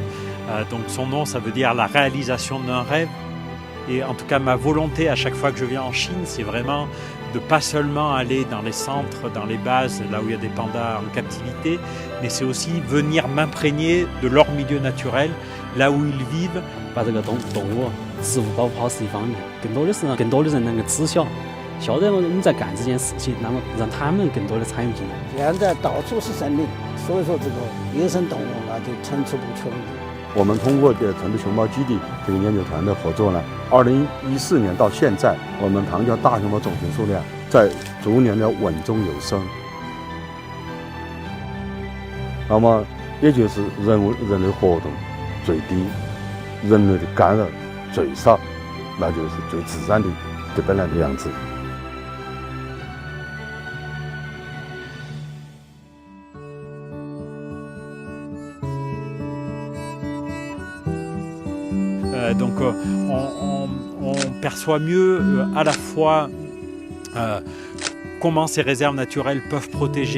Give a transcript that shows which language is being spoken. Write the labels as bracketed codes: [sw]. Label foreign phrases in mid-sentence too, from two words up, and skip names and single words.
[fr] Donc son nom, ça veut dire la réalisation d'un rêve. Et en tout cas, ma volonté à chaque fois que je viens en Chine, c'est vraiment de pas seulement aller dans les centres, dans les bases, là où il y a des pandas en captivité, mais c'est aussi venir m'imprégner de leur milieu naturel, là où ils vivent. [zh] 把这个动物植物保护好是一方面，更多的人能够知晓得我们在干这件事情，那么让他们更多的参与进来。现在到处是森林，所以说这个野生动物那就层出不穷。我们通过成都熊猫基地这个研究团的合作呢，2014年到现在，我们塘江大熊猫种群数量在逐年的稳中有升。那么也就是人类活动最低，人类的干扰最少，那就是最自然的本来的样子。 [fr] Donc on perçoit mieux à la fois comment ces réserves naturelles peuvent protéger